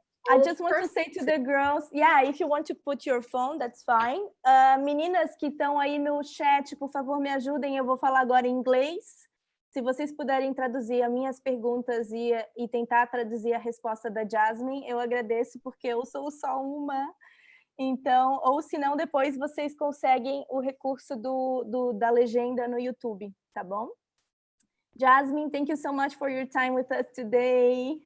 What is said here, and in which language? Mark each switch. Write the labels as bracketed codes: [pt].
[en] I just want to say to the girls, if you want to put your phone, that's fine. [pt] Meninas que estão aí no chat, por favor, me ajudem. Eu vou falar agora em inglês. Se vocês puderem traduzir as minhas perguntas e tentar traduzir a resposta da Jasmin, eu agradeço, porque eu sou só uma. Então, ou se não, depois vocês conseguem o recurso da legenda no YouTube, tá bom? [en] Jasmin, thank you so much for your time with us today.